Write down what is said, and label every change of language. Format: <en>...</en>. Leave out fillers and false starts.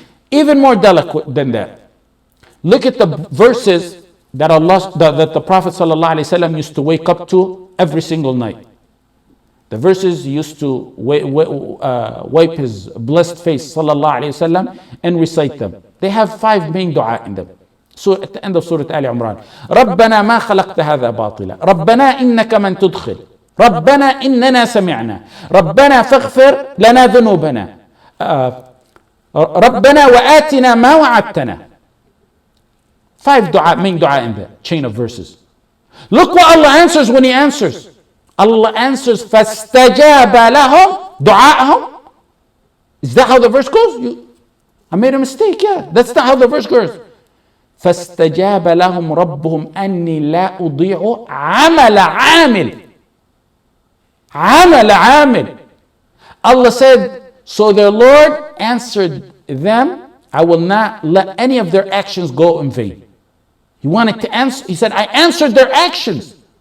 <en>Even more delicate than that. Look at the verses that the Prophet ﷺ used to wake up to every single night. The verses he used to wipe his blessed face ﷺ and recite them. They have 5 main dua in them. So at the end of Surah Ali Imran,</en> <ar>رَبَّنَا مَا خَلَقْتَ هَذَا بَاطِلًا رَبَّنَا إِنَّكَ مَن تُدْخِلْ رَبَّنَا إِنَّنَا سَمِعْنَا رَبَّنَا فَاغْفِرْ لَنَا ذُنُوبَنَا رَبَّنَا وَآتِنَا مَا وَعَدتَّنَا.</ar> <en>5 dua, main dua in the chain of verses. Look what Allah answers when He answers. Allah answers,</en> <ar>فَاسْتَجَابَ لَهُمْ دُعَاءَهُمْ.</ar> <en>Is that how the verse goes? I made a mistake, yeah. That's not how the verse goes.</en> <ar>فَاسْتَجَابَ لَهُمْ رَبُّهُمْ أَنِّي لَا أُضِيعُ عَمَلَ عَامِلٍ.</ar> <en>Allah said, so their Lord answered them, I will not let any of their actions go in vain. He wanted to answer, He said, I answered their actions.</en>